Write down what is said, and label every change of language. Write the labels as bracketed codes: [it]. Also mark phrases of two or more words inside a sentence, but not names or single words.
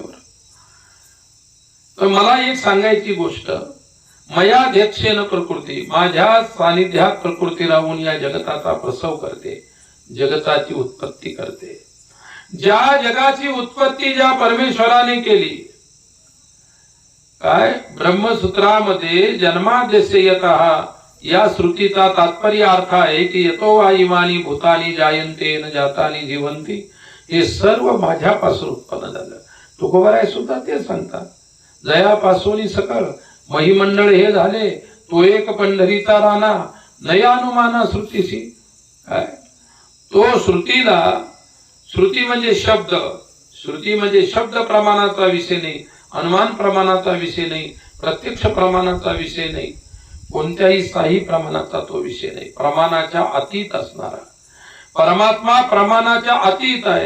[mr] बरं, तर मला एक सांगायची गोष्ट, [sa] मयाध्यक्षेन प्रकृती, [mr] माझ्या सानिध्यात प्रकृती राहून या जगताचा प्रसव करते, जगताची उत्पत्ती करते. ज्या जगाची उत्पत्ती ज्या परमेश्वराने केली, काय ब्रह्मसूत्रामध्ये [sa] जन्माद्यस्य यतः [mr] या श्रुतीचा तात्पर्य अर्थ आहे की [sa] यतो वा इमानी भूतानी जायन्ते न जातानी जीवन्ति, [mr] हे सर्व माझ्यापासून उत्पन्न झालं. तुकोबाराय सुद्धा ते सांगतात, जयापासून सकळ महिमंडळ हे झाले, तो एक पंढरीचा राणा नयानुमाना श्रुतीशी. काय तो श्रुती म्हणजे शब्द, श्रुती म्हणजे शब्द प्रमाणाचा विषय नाही, अनुमान प्रमाणाचा विषय नाही, प्रत्यक्ष प्रमाणाचा विषय नाही, कोणत्याही स्थायी प्रमाणाचा तो विषय नाही, प्रमाणाच्या अतीत असणारा परमात्मा प्रमाणाच्या अतीत आहे.